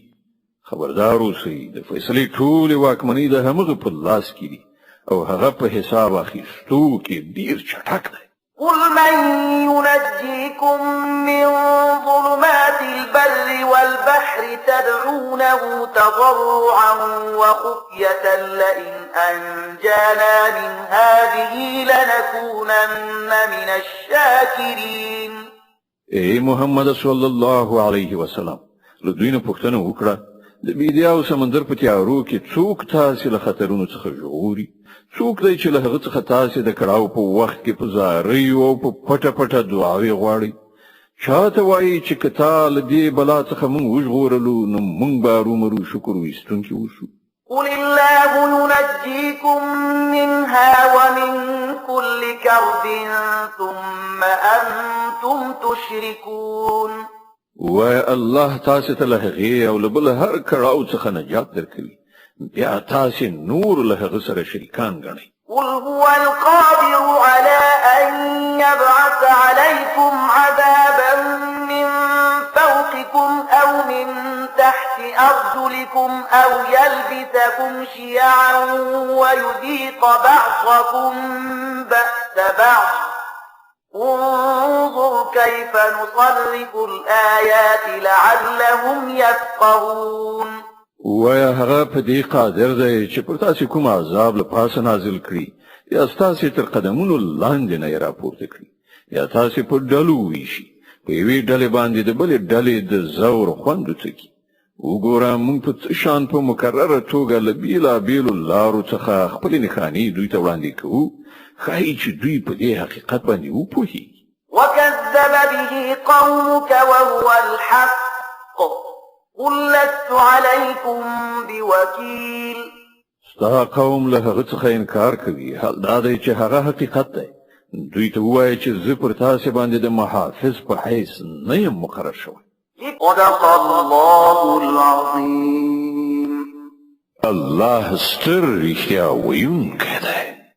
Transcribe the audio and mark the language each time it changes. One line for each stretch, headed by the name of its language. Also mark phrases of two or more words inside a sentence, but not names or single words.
Pashto: خبردار اوسئ د فیصلې ټولې واکمنۍ د همغه په لاس کې دي او هغه په حساب اخیستو کې ډیر چټک دی.
Arabic: قل من ينجيكم من ظلمات البر والبحر تدعونه تضرعا وخفية لئن أنجانا من هذه لنكونن من الشاكرين.
Pashto: اے محمد
Arabic: صلی الله علیه وسلم
Pashto: له دوی نه پوښتنه وکړه د بیدیا او سمندر په تیارو کې څوک تاسې له خطرونو څخه ژغوري؟ څوک دی چې له هغه څخه تاسې د کړاو په وخت کې په زاریو او په پټه پټه دعاوې غواړئ؟ چاته وایي چې که تا له دې بلا څخه موږ وژغورلو نو موږ به ارومرو شکر ویستونکي وشو.
Arabic: قل الله ينجيكم منها ومن كل كرب ثم أنتم تشركون.
Pashto: وای الله تاسې ته له هغې او له بل هر کړاو څخه نجات درکوي بیا تاسې نور له هغه سره شریکان ګڼئ.
Arabic: قل هو القادر على أن يبعث عليكم عذابا من فوقكم أو من تحت أرجلكم أو يلبسكم شيعا ويذيق بعضكم بأس بعض انظر كيف نصرف الآيات لعلهم يفقهون.
Pashto: ویا هغه په دې قادر دی چې پر تاسې کوم عذاب له پاسه نازل کړي یا ستاسې تر قدمونو لاندې نه یې راپورته کړي یا تاسې په ډلو وویشي په یوې ډلې باندې د بلې ډلې د زور خوند وڅکي. وګوره موږ په څه شان په مکرره توګه له بېلابېلو لارو څخه خپلې نښانې دوی ته وړاندې کوو ښایي چې دوی په دې حقیقت باندې وپوهیږي.
Arabic: وكذب به قومك وهو الحق قل لست عليكم بوكيل.
Pashto: ستا قوم له هغه څخه انکار کوي حال دا دی چې هغه حقیقت دی. دوی ته ووایه چې زه پر تاسې باندې د محافظ په حیث نه یم مقرر شوی.
Arabic: صدق الله العظیم.
Pashto: الله ستر رښتیا ویونکی دی.